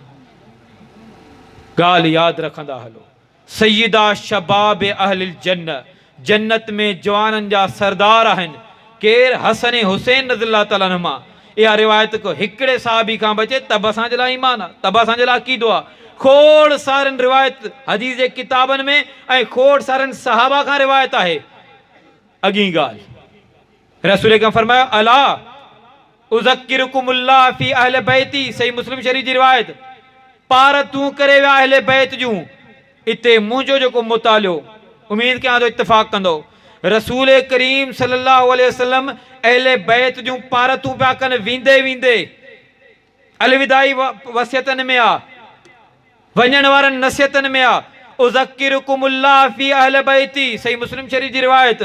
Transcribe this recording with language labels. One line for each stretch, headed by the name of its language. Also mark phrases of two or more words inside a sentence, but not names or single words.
Sindhi: ॻाल्हि यादि रखंदा हलो,
Arabic: سيدا شباب أهل الجنة,
Sindhi: जन्नत में जवाननि जा सरदार आहिनि केर, हसन हुसैन
Arabic: رضي الله تعالى عنهما.
Sindhi: इहा रिवायत को हिकिड़े साहबी खां बचे, तब असांजे लाइ ईमान आहे, तब असांजे लाइ अक़ीदो आहे। खोड़ सारनि रिवायत हदीस जे किताबनि में ऐं खोड़ सारनि सहाबा खां रिवायत आहे। अॻी ॻाल्हि रसूल खां फरमायो,
Arabic: ألا أذكركم الله في أهل بيتي,
Sindhi: सही मुस्लिम शरीफ़ जी रिवायत। पार तूं करे विया अहले बैत जूं। इते मुंहिंजो जेको मुतालियो, उम्मीद कयां थो इत्तिफ़ाक़ कंदो, रसूल करीम
Arabic: صلى الله عليه وسلم
Sindhi: अहले बैत जूं पारतूं पिया कनि वेंदे वेंदे। अलविदाई वसियतनि में आहे, वञण वारनि नसीहतनि में आहे,
Arabic: أذكركم الله في أهل بيتي,
Sindhi: सही मुस्लिम शरीफ़ जी रिवायत।